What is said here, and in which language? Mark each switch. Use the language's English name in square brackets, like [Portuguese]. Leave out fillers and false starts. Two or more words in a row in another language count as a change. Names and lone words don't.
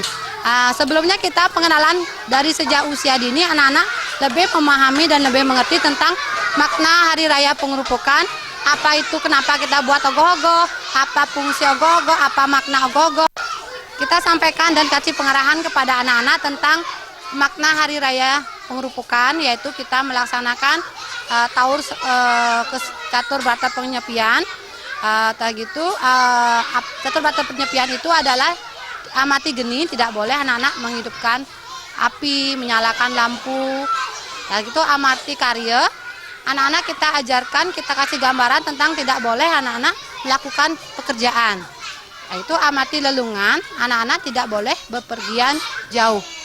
[Indonesian] Sebelumnya kita pengenalan dari sejak usia dini, anak-anak lebih memahami dan lebih mengerti tentang makna Hari Raya Pengurupukan, apa itu, kenapa kita buat ogoh-ogoh, apa fungsi ogoh-ogoh, apa makna ogoh-ogoh. Kita sampaikan dan kasih pengarahan kepada anak-anak tentang makna Hari Raya Pengurupukan, yaitu kita melaksanakan catur berata penyepian. Catur berata penyepian itu adalah amati geni, tidak boleh anak-anak menghidupkan api, menyalakan lampu. Amati karya, anak-anak kita ajarkan, kita kasih gambaran tentang tidak boleh anak-anak melakukan pekerjaan. Itu amati lelungan, anak-anak tidak boleh bepergian jauh.